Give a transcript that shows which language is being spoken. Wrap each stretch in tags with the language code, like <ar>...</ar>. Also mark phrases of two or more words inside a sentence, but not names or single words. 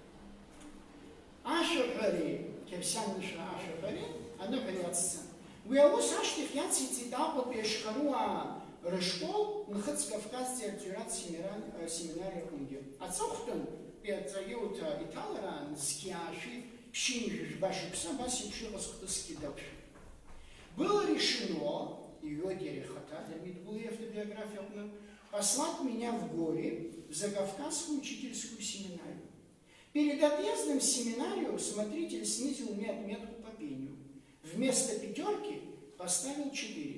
<ab>Ашәаҳәареи, қьырсиан нышәа ашәаҳәареи аныҳәара иацҵан. Уи аус ашьҭахь иациҵеит Аҟәатәи ашьхаруаа рышкол Нхыҵ Кавказтәи артиоратә семинариаҟынгьы. Аҵыхәтәан Петрагиута иҭалараан зқьиаашәи ԥшьынжәи жәба шықәса абас еиԥш иҟаз хҭысгьы дақәшәеит.</ab> <ru>Было решено, ее Дерехата, Дырмит Гәлиа автобиография, послать меня в горе в Закавказскую учительскую семинарию. Перед отъездом в семинарию смотритель снизил мне отметку по пению. Вместо 5 поставил 4.</ru>